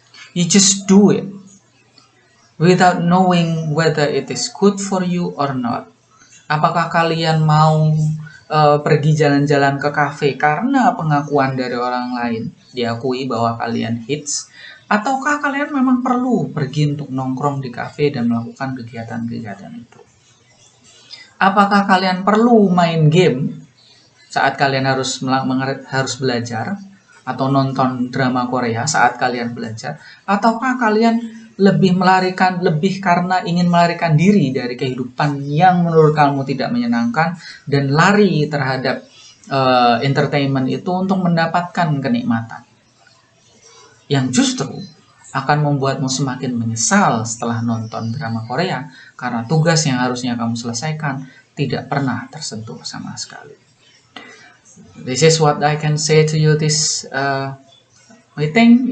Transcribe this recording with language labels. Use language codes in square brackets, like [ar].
[en] You just do it without knowing whether it is good for you or not. [id] Apakah kalian mau pergi jalan-jalan ke kafe karena pengakuan dari orang lain, diakui bahwa kalian hits, ataukah kalian memang perlu pergi untuk nongkrong di kafe dan melakukan kegiatan-kegiatan itu? Apakah kalian perlu main game saat kalian harus belajar, atau nonton drama Korea saat kalian belajar, ataukah kalian lebih karena ingin melarikan diri dari kehidupan yang menurut kamu tidak menyenangkan dan lari terhadap entertainment itu untuk mendapatkan kenikmatan yang justru akan membuatmu semakin menyesal setelah nonton drama Korea karena tugas yang harusnya kamu selesaikan tidak pernah tersentuh sama sekali. [en] This is what I can say to you this meeting.